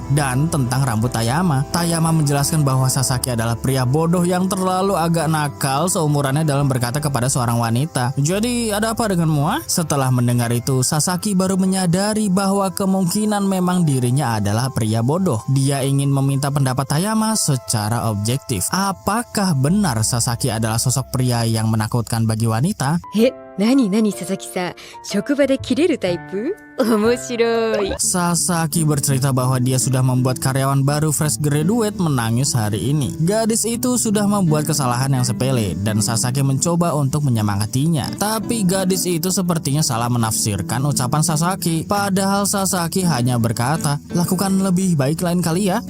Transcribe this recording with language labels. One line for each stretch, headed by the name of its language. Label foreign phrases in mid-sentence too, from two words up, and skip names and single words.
Indonesian: Dan tentang rambut Tayama menjelaskan bahwa Sasaki adalah pria bodoh yang terlalu agak nakal seumurannya dalam berkata kepada seorang wanita, "Jadi ada apa denganmu?" Setelah mendengar itu, Sasaki baru menyadari bahwa kemungkinan memang dirinya adalah pria bodoh. Dia ingin meminta pendapat Tayama secara objektif. Apakah benar Sasaki adalah sosok pria yang menakutkan bagi wanita?
Japanese: 何、Sasaki-san、職場でキレるタイプ? 面白い.
Indonesian: Sasaki bercerita bahwa dia sudah membuat karyawan baru
English: fresh graduate
Indonesian: menangis hari ini. Gadis itu sudah membuat kesalahan yang sepele dan Sasaki mencoba untuk menyemangatinya. Tapi gadis itu sepertinya salah menafsirkan ucapan Sasaki. Padahal Sasaki hanya berkata, "Lakukan lebih baik lain kali ya."